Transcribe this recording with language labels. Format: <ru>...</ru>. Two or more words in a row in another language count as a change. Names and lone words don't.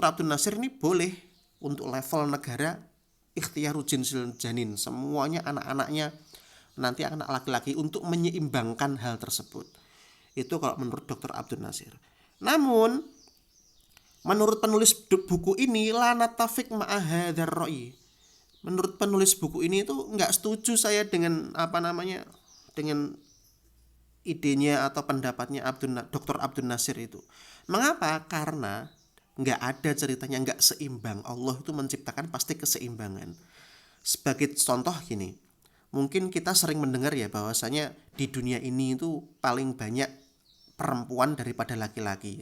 <id>Abdul Nasir ini boleh untuk level negara</id> <ar>اختيار جنس الجنين,</ar> <id>semuanya anak-anaknya nanti anak laki-laki untuk menyeimbangkan hal tersebut. Itu kalau menurut Dr. Abdul Nasir. Namun menurut penulis buku ini,</id> <ar>لا نتفق مع هذا الرأي.</ar> <id>Menurut penulis buku ini itu nggak setuju saya dengan dengan idenya atau pendapatnya Dr. Abdul Nasir itu. Mengapa? Karena nggak ada ceritanya nggak seimbang. Allah itu menciptakan pasti keseimbangan. Sebagai contoh gini, mungkin kita sering mendengar ya bahwasanya di dunia ini itu paling banyak perempuan daripada laki-laki.</id>